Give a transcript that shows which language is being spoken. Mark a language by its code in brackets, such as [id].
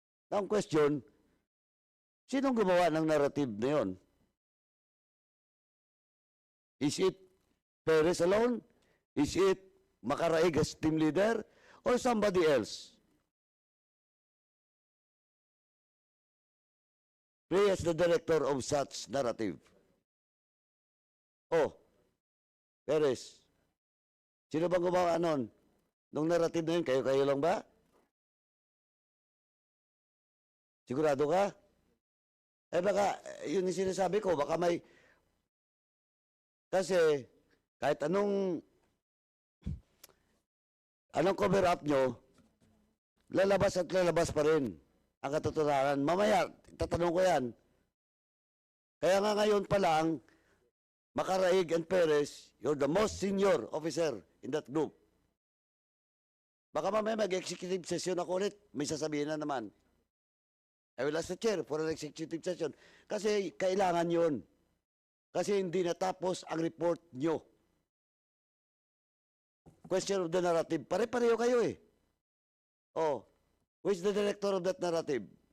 [tl] Now, ang question, sinong gumawa ng narrative na yun? [en] Is it Perez alone? Is it Makaraig as team leader? Or somebody else? Ray as the director of such narrative. [tl] Oh, Perez. Sino bang gumawa nun? Nung narrative na yun, kayo lang ba? Sigurado ka? Baka, yun yung sinasabi ko, baka may... Kasi, kahit anong cover up nyo, lalabas at lalabas pa rin ang katotohanan. Mamaya, tatanong ko yan. Kaya nga ngayon pa lang, [en] Makaraig and Perez, you're the most senior officer in that group. [tl] Baka mamaya mag-executive session ako ulit, may sasabihin na naman. [en] I will ask the chair for an executive session. [tl] Kasi kailangan yun. Kasi hindi natapos ang report nyo. [en] Question of the narrative. [tl] Pare-pareho kayo eh. [en] Oh, who is the director of that narrative?